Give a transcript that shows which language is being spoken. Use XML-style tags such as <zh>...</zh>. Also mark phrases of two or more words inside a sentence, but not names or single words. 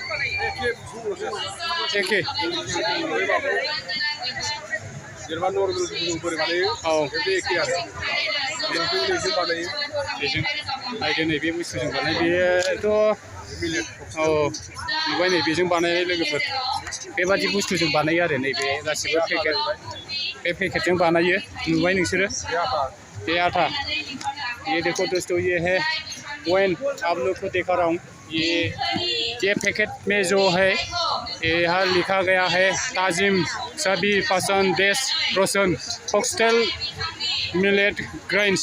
<brx>एखे जेनेबा नर्मेल बोरै बानायो बे एखे आरो बेजों बानायो। बेजों नायदो नै बे बुस्थुजों बानाय बेथ' नुबाय नै बेजों बानायनाय लोगोफोर बेबादि बुस्थुजों बानायो आरो नैबे गासिबो पेकेट बे पेकेटजों बानायो नुबाय नोंसोरो।</brx> <hi>ये आटा ये देखो दोस्तों ये है वाइन आप लोग को दिखा रहा हूँ। ये पैकेट में जो है यहाँ लिखा गया है ताजिम सभी पसंद 10%</hi> <en>foxtail millet grains.</en>